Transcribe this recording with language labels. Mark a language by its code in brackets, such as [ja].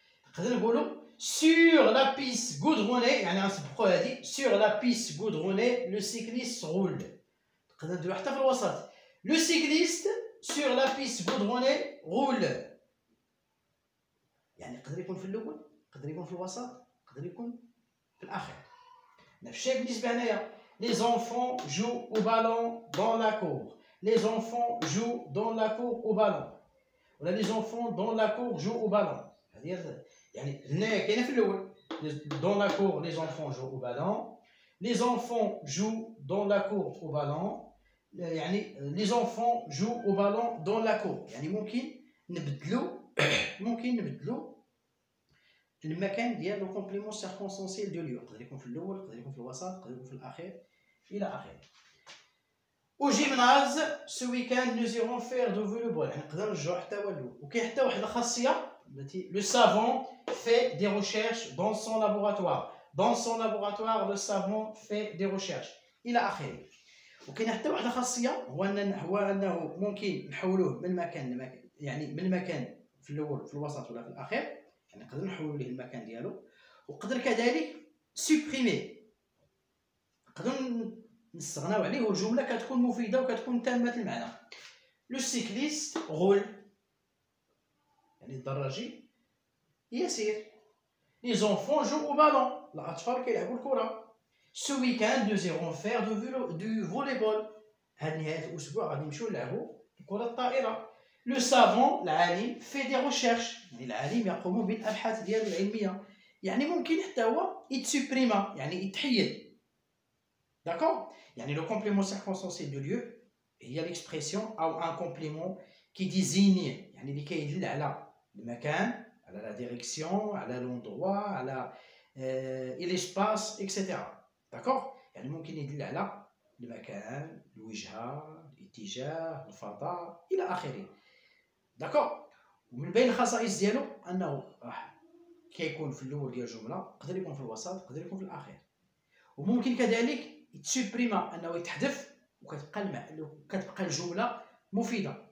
[ar] نقدر نقولوا [fr] سور لا بيست غودروني [ar] يعني غنسبقوا هذه [fr] سور لا بيست غودروني لو سيكليست رول. [ar] نقدر نديرو حتى في الوسط [fr] لو سيكليست سور لا بيست غودروني رول. [ar] يعني يقدر يكون في الاول يقدر يكون في الوسط يقدر يكون في الاخر. نفس الشيء بالنسبه هنايا. [fr] Les enfants jouent au ballon dans la cour. les enfants jouent dans la cour au ballon. ولا les enfants dans la cour jouent au ballon. c'est-à-dire [ar] يعني هنا كاينه في الاول [fr] dans la cour les enfants jouent au ballon. Les enfants jouent dans la cour au ballon. يعني les enfants jouent au ballon dans la cour. [ar] يعني ممكن نبدلو المكان ديال لو كومبليمون سيركونسونسيال دو ليو. يقدر يكون في الاول، يقدر يكون في الوسط، يقدر يكون في الاخير الى اخره. [fr] Au gymnase, ce week-end, nous irons faire du volleyball. [ar] وكاين حتى واحد الخاصية التي [fr] le savant fait des recherches dans son laboratoire. Dans son laboratoire, le savant fait des recherches. [ar] إلى آخره. وكاين حتى واحد الخاصية هو أنه ممكن نحولوه من مكان لمكان، يعني من مكان في الأول في الوسط ولا في الأخير، يعني نقدر نحولو ليه المكان ديالو، وقدر كذلك سوبريمي، نقدر نستغناو عليه والجمله كتكون مفيده وكتكون تامه المعنى. [fr] لو سيكليست غول، [ar] يعني الدراجي يسير. [fr] لي زونفون جو او بالون، [ar] الاطفال كيلعبوا الكره. [fr] سو ويكاند نو زيرون فير دو فوليبول، [ar] هاد نهايه الاسبوع غادي نمشيو نلعبوا الكره الطائره. [fr] لو سافون [ar] العالم [fr] في دي ريشيرش، [ar] يعني العالم يقوم بالابحاث ديالو العلميه، يعني ممكن حتى هو يتسوبريما، يعني يتحيد. [fr] D'accord? يعني le complément circonstanciel de lieu هي l'expression أو un complément qui désigne، [ar] يعني اللي كيدل على المكان، [fr] على la direction، على l'endroit، على l'espace etc. D'accord? [ar] يعني ممكن يدل على المكان، الوجهة، الاتجاه، الفضاء إلى آخره. [fr] D'accord? [ar] ومن بين الخصائص ديالو أنه كيكون في الأول ديال الجملة، يقدر يكون في الوسط، يقدر يكون في الأخير. وممكن كذلك يتسوبريما، انه يتحذف وكتبقى الجمله مفيده.